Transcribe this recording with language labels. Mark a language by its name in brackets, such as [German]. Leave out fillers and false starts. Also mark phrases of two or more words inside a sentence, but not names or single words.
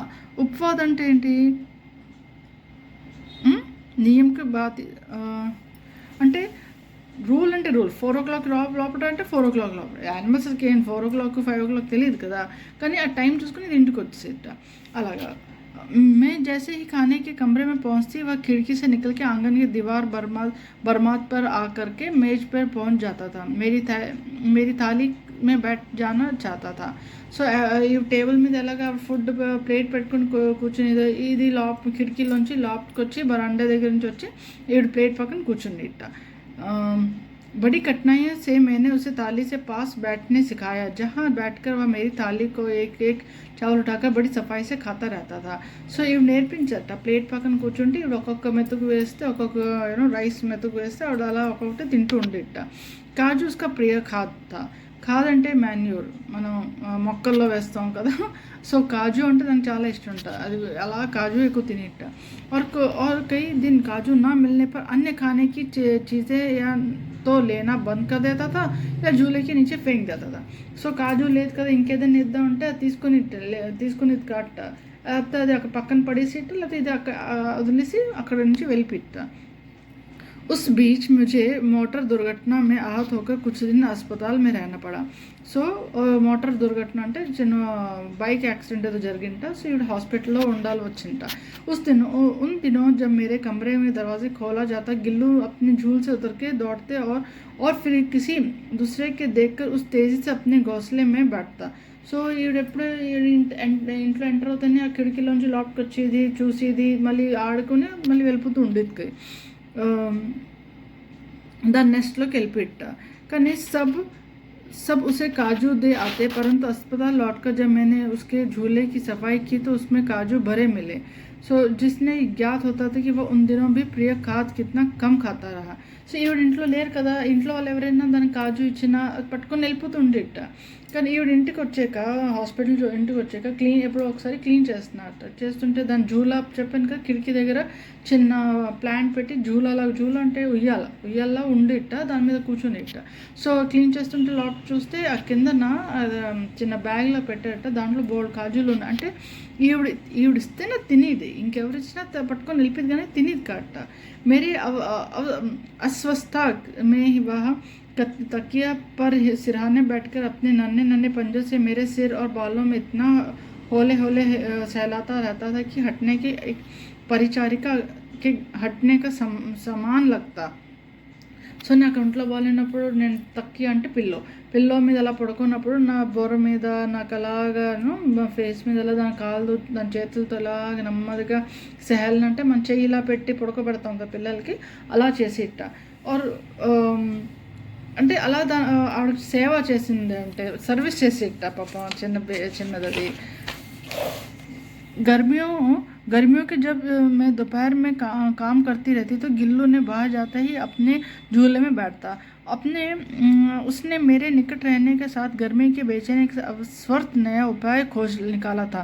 [Telugu] ఉపవాద్ అంటే ఏంటి? [Hindi] नियम की बात [Telugu] అంటే రూల్ అంటే రూల్ 4 o'clock లోపల అంటే 4 o'clock లోపల. యానిమల్స్కి ఏం 4 o'clock 5 o'clock తెలియదు కదా, కానీ ఆ టైం చూసుకుని ఇది ఇంటికి వచ్చేసేట అలాగా. [Hindi] मैं जैसे ही खाने के कमरे में पहुंचती वह खिड़की से निकल के आंगन की दीवार बरमात पर आकर के मेज पर पहुंच जाता था. मेरी थाली में बैठ जाना चाहता था. [Telugu] సో ఈ టేబుల్ మీద ఎలాగా [English] food plate [Telugu] పెట్టుకుని కూర్చుని ఇది కిటికీలోంచి లోపలికి వచ్చి బరాండా దగ్గర నుంచి వచ్చి ఈవిడ ప్లేట్ పక్కన కూర్చుని ఇట్ట. [Hindi] बड़ी कठिनाइयों से मैंने उसे थाली से पास बैठने सिखाया, जहाँ बैठकर वह मेरी थाली को एक एक चावल उठाकर बड़ी सफाई से खाता रहता था. [Telugu] సో ఇవి నేర్పించట. ప్లేట్ పక్కన కూర్చుంటే ఇవి ఒక్కొక్క మెతుకు వేస్తే ఒక్కొక్క రైస్ మెతుకు వేస్తే ఆవిడ అలా ఒక్కొక్కటి తింటూ ఉండిట్ట. [Hindi] काजू उसका प्रिय खाद था. [Telugu] ఖాద్ అంటే మాన్యూర్, మనం మొక్కల్లో వేస్తాం కదా, సో కాజు అంటే దానికి చాలా ఇష్టం ఉంటుంది. అది అలా కాజు ఎక్కువ తినేట. [Hindi] और कई दिन काजू ना मिलने पर अन्य खाने की चीज़ें या तो लेना बंद कर देता था या झूले के नीचे फेंक देता था. [Telugu] సో కాజు లేదు కదా ఇంకేదైనా ఇద్దాం అంటే అది తీసుకొని ఇది కాట, లేకపోతే అది అక్కడ పక్కన పడేసి లేకపోతే ఇది అక్కడ వదిలేసి అక్కడ నుంచి వెళ్ళిపిట్ట. [Hindi] उस बीच मुझे मोटर दुर्घटना में आहत होकर कुछ दिन अस्पताल में रहना पड़ा. [Telugu] సో [Hindi] मोटर दुर्घटना [Telugu] అంటే చిన్న [English] bike accident [Telugu] ఏదో జరిగింట. సో ఈవిడ హాస్పిటల్లో ఉండాలి వచ్చింట. [Hindi] उन दिनों जब मेरे कमरे में दरवाजे खोला जाता, गिल्लू अपने झूल से उतर के दौड़ते और फिर किसी दूसरे के देखकर उस तेज़ी से अपने घोंसले में बैठता. [Telugu] సో ఈవిడెప్పుడు ఇంట్లో ఎంటర్ అవుతానే ఆ కిటికీలోంచి లోపలికి వచ్చేది, చూసేది, మళ్ళీ ఆడుకుని మళ్ళీ వెళ్ళిపోతూ ఉండేది. దాని నెస్ట్లోకి వెళ్ళిపెట్ట. [Hindi] కానీ सब उसे काजू दे आते, परंतु अस्पताल लौटकर जब मैंने उसके झूले की सफाई की तो उसमें काजू भरे मिले. సో जिसने ज्ञात होता था कि वह उन दिनों भी प्रिय खाद कितना कम खाता रहा. [Telugu] సో ఈవిడ ఇంట్లో లేరు కదా, ఇంట్లో వాళ్ళు ఎవరైనా దానికి కాజు ఇచ్చినా పట్టుకొని వెళ్ళిపోతూ ఉండేట. కానీ ఈవిడ ఇంటికి వచ్చాక ఇంటికి వచ్చాక ఎప్పుడో ఒకసారి క్లీన్ చేస్తున్నట్ట. చేస్తుంటే దాని జూలా చెప్పాను కదా, కిటికీ దగ్గర చిన్న ప్లాంట్ పెట్టి జూలా అంటే ఉయ్యాల ఉండిట్ట, దాని మీద కూర్చొని ఇట్ట. సో క్లీన్ చేస్తుంటే లోపల చూస్తే ఆ కిందన చిన్న బ్యాగ్లో పెట్టేట, దాంట్లో బోల్డ్ కాజులు ఉన్నాయి. అంటే ఈవిడిస్తేనే తినేది, ఇంకెవరు ఇచ్చినా పట్టుకొని వెళ్ళిపోయింది కానీ తినేది కాట. [Hindi] मेरी अस्वस्थता में वह तकिया पर सिरहाने बैठकर अपने नन्हे पंजों से मेरे सिर और बालों में इतना होले सहलाता रहता था कि हटने की एक परिचारिका के हटने का समान लगता. [Telugu] సో నాకు ఒంట్లో బాగాలేనప్పుడు నేను తక్కియా అంటే పిల్లో మీద అలా పడుకున్నప్పుడు నా బొర్ర మీద నాకు అలాగాను మా ఫేస్ మీద అలా దాని చేతులతో అలాగ నెమ్మదిగా సెహల్ని అంటే మన చెయ్యి ఇలా పెట్టి పడుకోబెడతాం కదా పిల్లలకి, అలా చేసి ఇట్ట. ఆర్ అంటే అలా ఆవిడ సేవ చేసింది, అంటే సర్వీస్ చేసి ఇట్ట పాపం చిన్నది అది. [Hindi] गर्मियों के जब मैं दोपहर में काम करती रहती तो गिल्लू ने बाहर जाते ही अपने झूले में बैठता. उसने मेरे निकट रहने के साथ गर्मी के बेचैनी का स्वर्थ नया उपाय खोज निकाला था.